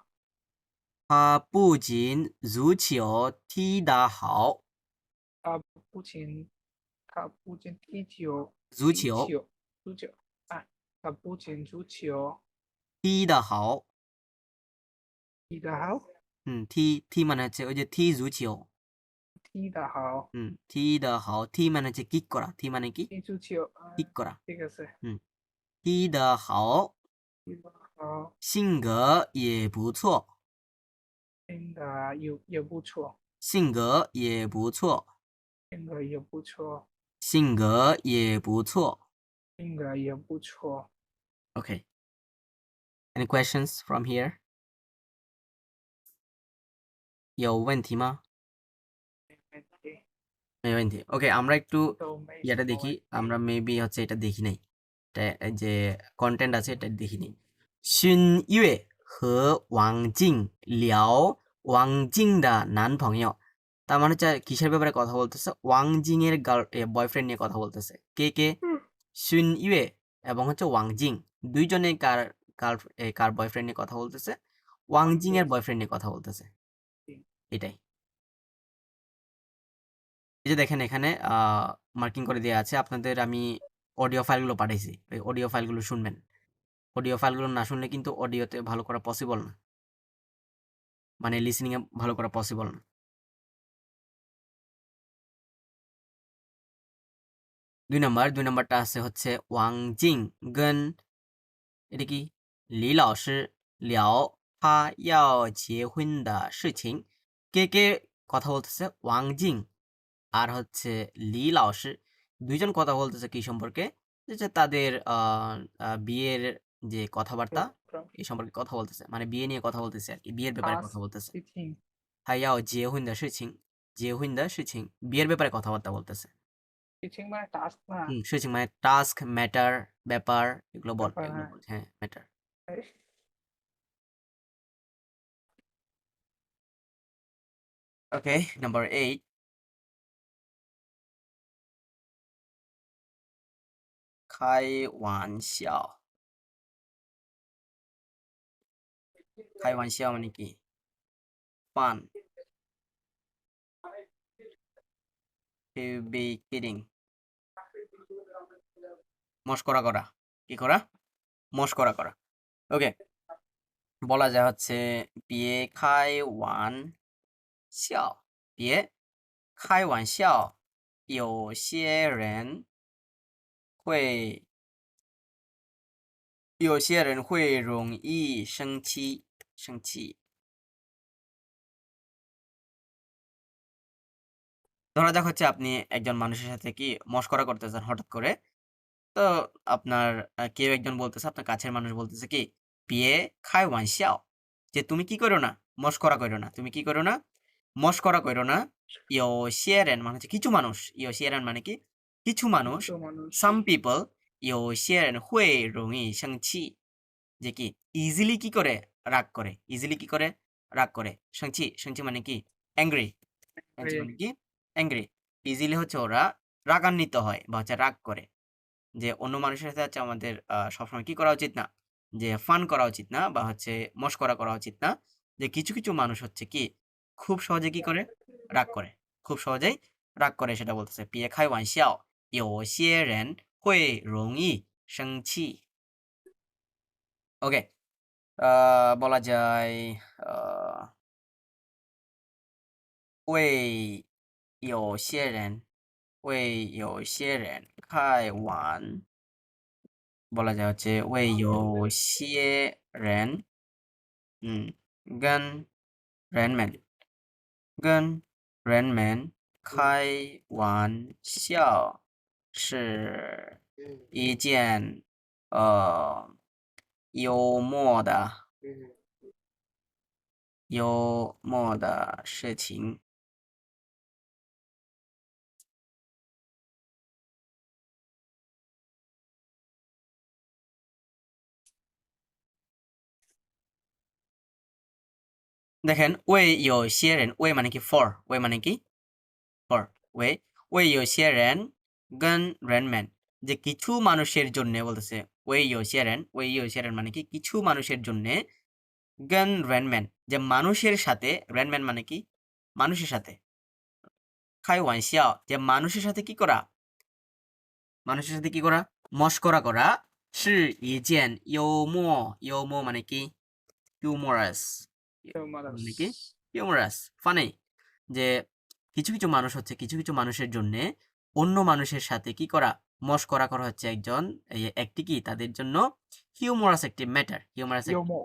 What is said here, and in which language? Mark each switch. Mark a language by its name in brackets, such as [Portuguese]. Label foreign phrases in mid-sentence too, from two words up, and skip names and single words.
[Chinese] 他不仅足球踢得好，他不仅踢球，足球足球啊，他不仅足球踢得好。踢得好， [Bangla] 踢 মানে হচ্ছে ওই যে [Chinese] 踢足球。踢得好，踢得好，踢 [Bangla] মানে হচ্ছে কিক করা,踢মানে কি [Chinese] 踢足球啊， [Bangla] কিক করা। [Chinese] 这个是踢得好，踢得好，性格也不错，性格也不错，性格也不错，性格也不错，性格也不错。性格也不错。 [English] Okay. Any questions from here? [Chinese] 有问题吗？没问题। [Bangla] Okay, আমরা একটু এটা দেখি, আমরা মেবি হচ্ছে এটা দেখি নাই, এটা যে কন্টেন্ট আছে এটা দেখি নাই। [Chinese] 孙悦和王静聊王静的男朋友, [Bangla] তার মানে হচ্ছে কিসের ব্যাপারে কথা বলতেছে? ওয়াং জিং এর বয়ফ্রেন্ড নিয়ে কথা বলতেছে। কে কে? 孙悦 এবং হচ্ছে ওয়াং জিং, দুইজনে কার বয়ফ্রেন্ড নিয়ে কথা বলতেছে? ওয়াং জিং এর বয়ফ্রেন্ড নিয়ে কথা বলতেছে। এটাই। এই যে দেখেন এখানে মার্কিং করে দেওয়া আছে, আপনাদের আমি অডিও ফাইলগুলো পাঠাইছি, এই অডিও ফাইলগুলো শুনবেন। অডিও ফাইলগুলো না শুনলে কিন্তু অডিওতে ভালো করা পসিবল না, মানে লিসেনিং এ ভালো করা পসিবল না। 2 নাম্বারটা আছে হচ্ছে ওয়াং জিং গন, এটা কি? [Chinese] 李老师聊他要结婚的事情। [Bangla] কে কে কথা বলতেছে? 王静 আর হচ্ছে লি লাওশি, দুইজন কথা বলতেছে কি সম্পর্কে? যে তাদের বিয়ের যে কথাবার্তা এই সম্পর্কে কথা বলতেছে, মানে বিয়ে নিয়ে কথা বলতেছে আর কি, বিয়ের ব্যাপারে কথা বলতেছে। [Chinese] 还要结婚的事情, 结婚的事情, [Bangla] বিয়ের ব্যাপারে কথাবার্তা বলতেছে। 事情 মানে [English] task, matter, [Bangla] ব্যাপার, এগুলো বল, হ্যাঁ ম্যাটার। [English] Okay, number 8. [Chinese] 开玩笑，开玩笑 মানে কি? [English] Fun, to be kidding, [Bangla] মশকরা করা, কি করা? মশকরা করা। ওকে, বলা যায় হচ্ছে [Chinese] 别开玩笑, 别开玩笑，有些人会容易生气。 [Bangla] ধরা যাক হচ্ছে আপনি একজন মানুষের সাথে কি মশকরা করতেছেন হঠাৎ করে। তো আপনার কেউ একজন বলতেছে, আপনার কাছের মানুষ বলতেছে কি, [Chinese] "别开玩笑" [Bangla] যে তুমি কি করো না? মশকরা কইরো না। তুমি কি করো না? মশকরা কইরো না। [Chinese] 有些人 [Bangla] মানে হচ্ছে কিছু মানুষ। [Chinese] 有些人 [Bangla] মানে কি? কিছু মানুষ। কিছু মানুষ [English] Some people [Chinese] 有些人会容易生气 [Bangla] যে কি ইজিলি কি করে? রাগ করে। ইজিলি কি করে? রাগ করে। 生气 মানে কি? অ্যাংরি। অ্যাংরি মানে কি? অ্যাংরি। ইজিলি হচ্ছে ওরা রাগান্বিত হয় বা হচ্ছে রাগ করে। যে অন্য মানুষের সাথে হচ্ছে আমাদের সবসময় কি করা উচিত না? যে ফান করা উচিত না বা হচ্ছে মশকরা করা উচিত না। যে কিছু মানুষ হচ্ছে কি খুব সহজে কি করে? রাগ করে। খুব সহজেই রাগ করে সেটা বলতেছে। [Chinese] 别开玩笑，有些人会容易生气。 [Bangla] ওকে। বলা যায় আ [Chinese] 为有些人 [Bangla] 开玩 বলা যায় হচ্ছে [Chinese] 为有些人跟人们开玩笑是一件幽默的事情。দেখেন 为有些人 为 [Bangla] মানে কি for 为মানে কি for [Chinese] 为有些人跟人们 [Bangla] যে কিছু মানুষের জন্য বলতেছে [Chinese] 为有些人 [Bangla] মানে কি কিছু মানুষের জন্য [Chinese] 跟人们 [Bangla] যে মানুষের সাথে [Chinese] 人们 [Bangla] মানে কি মানুষের সাথে 开玩笑 যে মানুষের সাথে কি করা মানুষের সাথে কি করা মশকরা করা [Chinese] 是一件幽默 [Bangla] মানে কি humorous মানে কি [English] humorous funny [Bangla] যে কিছু মানুষ হচ্ছে কিছু মানুষের জন্য অন্য মানুষের সাথে কি করা মশকরা করা হচ্ছে একটি কি তাদের জন্য হিউমারাস একটি ম্যাটার [Chinese] ইয়োমো